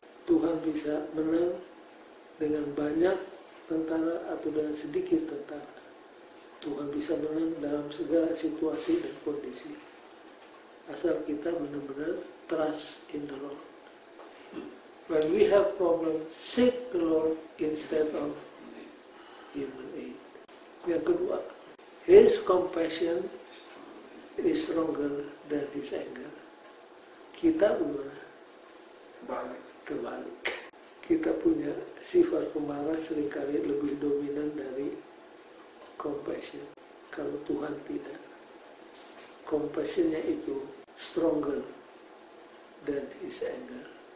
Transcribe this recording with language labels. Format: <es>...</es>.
<id>Tuhan bisa menang dengan banyak tentara atau dengan sedikit tentara. Tuhan bisa menang dalam segala situasi dan kondisi. Asal kita benar-benar</id> <en>trust in the Lord. When we have problems, seek the Lord instead of human aid.</en> <id>Yang kedua,</id> <en>His compassion is stronger than His anger.</en> <id>Kita gimana? Kebalik. Kita punya sifat pemarah seringkali lebih dominan dari compassion. Kalau Tuhan tidak. Compassionnya itu</id> <en>stronger than His anger.</en>